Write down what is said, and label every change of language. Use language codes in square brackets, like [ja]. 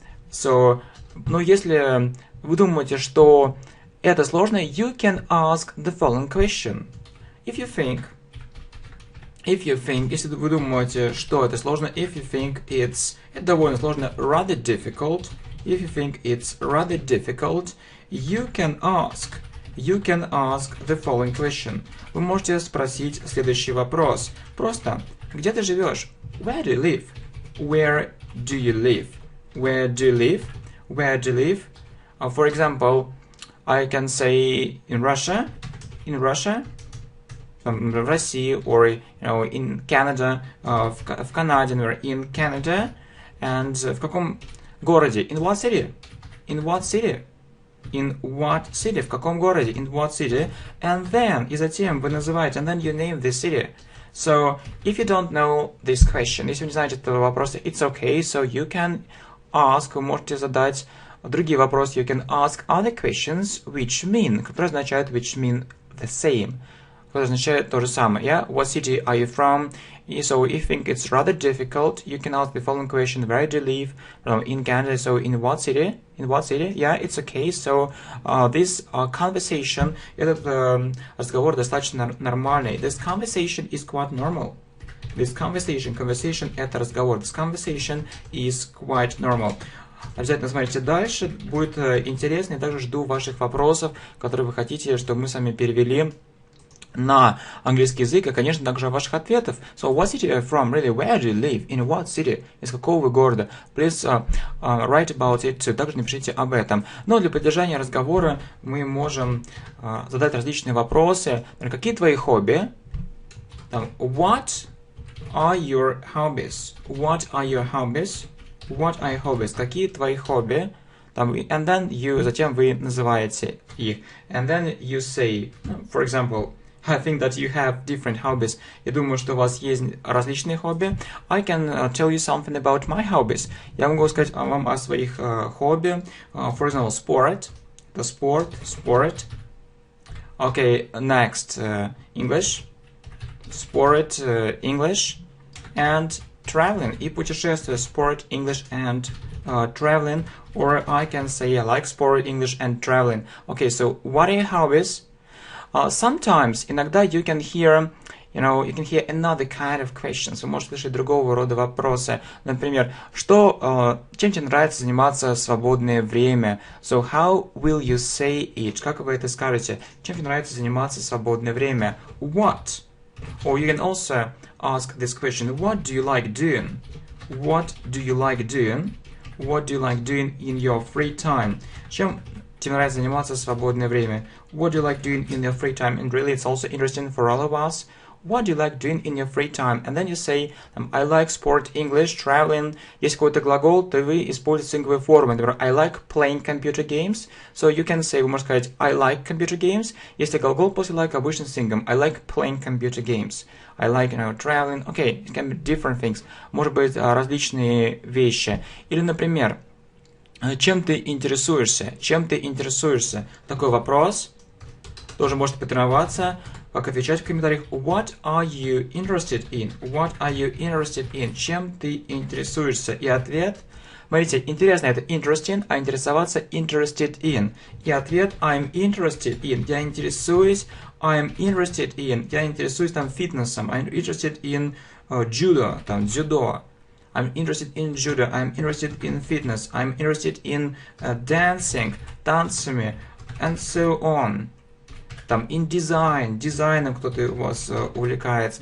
[en] So, [ru] но если вы думаете, что это сложно, [en] you can ask the following question. If you think, [ru] если вы думаете, что это сложно, [en] if you think [ru] это довольно сложно, [en] rather difficult, if you think it's rather difficult, you can ask the following question. [ru] Вы можете спросить следующий вопрос. Просто, где ты живешь? [en] Where do you live? Where do you live? Where do you live? Where do you live? For example, I can say in Russia, [ru] в России, [en] or in Canada, [ru] в Канаде, [en] or in Canada, and [ru] в каком городе? [en] In what city? In what city? In what city? [ru] В каком городе? [en] In what city? And then, [ru] и затем вы называете, [en] and then you name the city. So, if you don't know this question, [ru] если вы не знаете этого вопроса, [en] it's okay, so you can ask, [ru] вы можете задать другие вопросы, [en] you can ask other questions which mean, [ru] которые означают [en] which mean the same, [ru] которые означают то же самое. [en] Yeah? What city are you from? So if you think it's rather difficult, you can ask the following question, where do you live? In Canada, so in what city? In what city? Yeah, it's okay. So this conversation, [ru] этот разговор достаточно нормальный. [en] This conversation is quite normal. This conversation [ru] это разговор. [en] This conversation is quite normal. [ru] Обязательно смотрите дальше, будет интересно. Я также жду ваших вопросов, которые вы хотите, чтобы мы с вами перевели на английский язык, и, конечно, также ваших ответов. [en] So, what city are you from? Really, where do you live? In what city? [ru] Из какого вы города? [en] Please write about it too. [ru] Также напишите об этом. Но для поддержания разговора мы можем задать различные вопросы. Какие твои хобби? [en] What are your hobbies? What are your hobbies? What are your hobbies? [ru] Какие твои хобби? [en] And then [ru] затем вы называете их. [en] And then you say, for example, I think that you have different hobbies. [ru] Я думаю, что у вас есть различные хобби. [en] I can tell you something about my hobbies. [ru] Я могу сказать вам о своих хобби. [en] For example, sport. The sport. Okay, next, English. Sport, English. And traveling. [ru] И путешествие. [en] Sport, English, and traveling. Or I can say I like sport, English, and traveling. Okay, so what are your hobbies? Sometimes, [ru] иногда [en] you can hear another kind of questions. [ru] Вы можете слышать другого рода вопросы. Например, чем тебе нравится заниматься в свободное время? [en] So, how will you say it? [ru] Как вы это скажете? Чем тебе нравится заниматься в свободное время? [en] What? Or you can also ask this question, what do you like doing? What do you like doing? What do you like doing in your free time? [ru] Чем тебе нравится заниматься в свободное время? [en] What do you like doing in your free time? And really, it's also interesting for all of us. What do you like doing in your free time? And then you say, I like sport, English, traveling. [ru] Если какой-то глагол, то вы используете синговые формы. [en] Например, I like playing computer games. So you can say, [ru] вы можете сказать, [en] I like computer games. [ru] Если глагол после like обычно сингом. [en] I like playing computer games. I like, traveling. Okay, it can be different things. [ru] Может быть, различные вещи. Или, например, чем ты интересуешься? Чем ты интересуешься? Такой вопрос. Тоже можете потренироваться. Как отвечать в комментариях. [en] What are you interested in? What are you interested in? [ru] Чем ты интересуешься? И ответ. Смотрите, интересно это interesting, а интересоваться interested in. И ответ [en] I'm interested in. [ru] Я интересуюсь. [en] I'm interested in. [ru] Я интересуюсь там фитнесом. [en] I'm interested in judo, [ru] там дзюдо. [en] I'm interested in judo. I'm interested in fitness. I'm interested in dancing, [ru] танцами, [en] and so on. [ru] Там [en] in design, [ru] дизайном кто-то у вас увлекается.